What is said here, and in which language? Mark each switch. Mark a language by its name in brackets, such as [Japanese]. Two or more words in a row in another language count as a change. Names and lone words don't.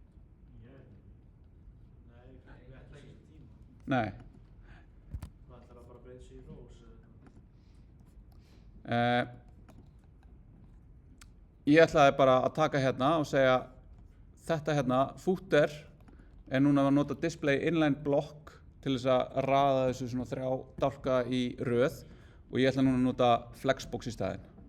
[Icelandic] Nei, við ætla ekki tíma. Nei. Það ætlar að bara breyta sig í rós. Ég ætlaði bara að taka hérna og segja þetta hérna, footer, er núna að nota [English] display inline block [Icelandic] til þess að raða þessu svona 3 dálka í röð og ég ætla núna að nota Flexbox í staðinn.